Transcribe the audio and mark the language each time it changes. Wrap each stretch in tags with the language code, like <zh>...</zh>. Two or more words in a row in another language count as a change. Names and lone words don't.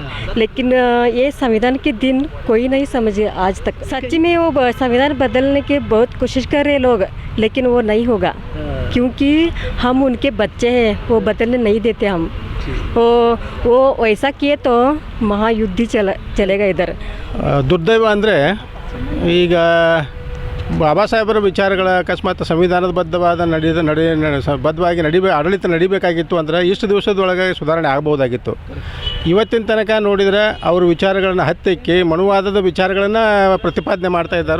<hi>लेकिन ये संविधान के दिन कोई नहीं समझे आज तक। सच में वो संविधान बदलने की बहुत कोशिश कर रहे हैं लोग, लेकिन वो नहीं होगा, क्योंकि हम उनके बच्चे हैं, वो बदलने नहीं देते हम। वो ऐसा किए तो महायुद्ध चलेगा इधर।</hi> <kn>ದುರ್ದೈವ ಅಂದರೆ ಈಗ ಬಾಬಾ ಸಾಹೇಬರ ವಿಚಾರಗಳ ಅಕಸ್ಮಾತ್ ಸಂವಿಧಾನದ ಬದ್ಧವಾಗಿ ಆಡಳಿತ ನಡಿಬೇಕಾಗಿತ್ತು ಅಂದರೆ ಇಷ್ಟು ದಿವಸದೊಳಗೆ ಸುಧಾರಣೆ ಆಗ್ಬೋದಾಗಿತ್ತು. ಇವತ್ತಿನ ತನಕ ನೋಡಿದರೆ ಅವರು ವಿಚಾರಗಳನ್ನು ಹತ್ತಿಕ್ಕಿ ಮನುವಾದದ ವಿಚಾರಗಳನ್ನು ಪ್ರತಿಪಾದನೆ ಮಾಡ್ತಾ ಇದ್ದಾರೆ.</kn>